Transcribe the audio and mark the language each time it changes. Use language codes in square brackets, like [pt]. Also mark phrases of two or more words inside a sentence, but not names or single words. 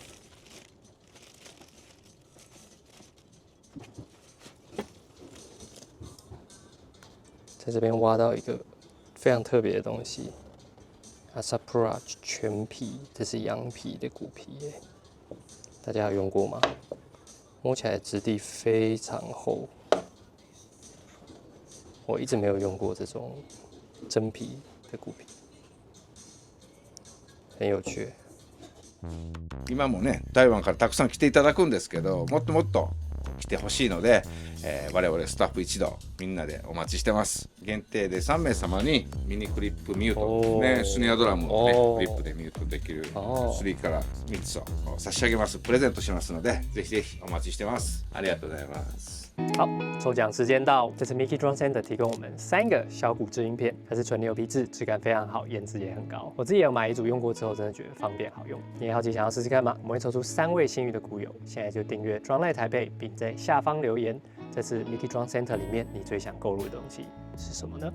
[zh] 在这边挖到一个非常特别的东西 ，Asapura 全皮，这是羊皮的骨皮耶，大家有用过吗？摸起来质地非常厚，我一直没有用过这种真皮的骨皮，很有趣。 [ja] 今もね、台湾からたくさん来ていただくんですけど、もっともっと来てほしいので、我々スタッフ一同みんなでお待ちしてます。限定で3名様にミニクリップミュート、ね、スネアドラムをね、クリップでミュートできる3から3つを差し上げます。プレゼントしますので、ぜひぜひお待ちしてます。ありがとうございます。 [zh] 好，抽奖时间到。这次 Mickey Drum Center 提供我们3个小鼓制音片，它是纯牛皮质，质感非常好，颜值也很高。我自己也有买一组，用过之后真的觉得方便好用。你也好奇想要试试看吗？我们会抽出3位幸运的鼓友，现在就订阅 Drumline 台北，并在下方留言，这次 Mickey Drum Center 里面你最想购入的东西是什么呢？